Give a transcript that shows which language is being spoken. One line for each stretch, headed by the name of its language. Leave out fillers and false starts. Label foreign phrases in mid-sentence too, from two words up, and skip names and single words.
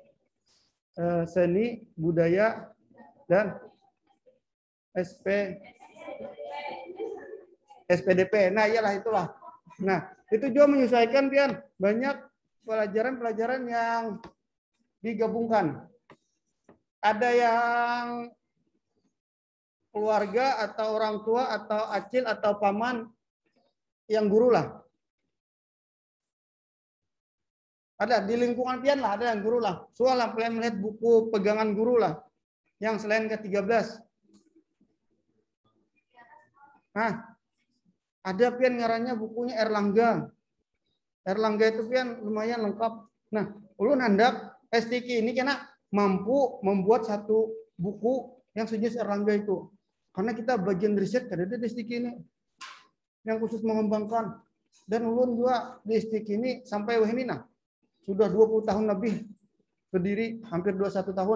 Indonesian: Seni, budaya dan SPDP. Nah, iyalah itulah. Nah, itu juga menyesuaikan pian banyak pelajaran-pelajaran yang digabungkan. Ada yang keluarga atau orang tua atau acil atau paman yang guru lah. Ada di lingkungan pian lah, ada yang guru lah. Soal lah pian melihat buku pegangan guru lah. Yang selain ke-13. Nah, ada pian ngarannya bukunya Erlangga. Erlangga itu pian lumayan lengkap.
Banjar: Nah, ulun hendak STQ ini kena mampu membuat satu buku yang sejenis Erlangga itu.
Indonesian: Karena kita bagian riset ada di STQ ini yang khusus mengembangkan. Dan ulun juga di STQ ini sampai ini nah sudah 20 tahun lebih berdiri, hampir 21 tahun.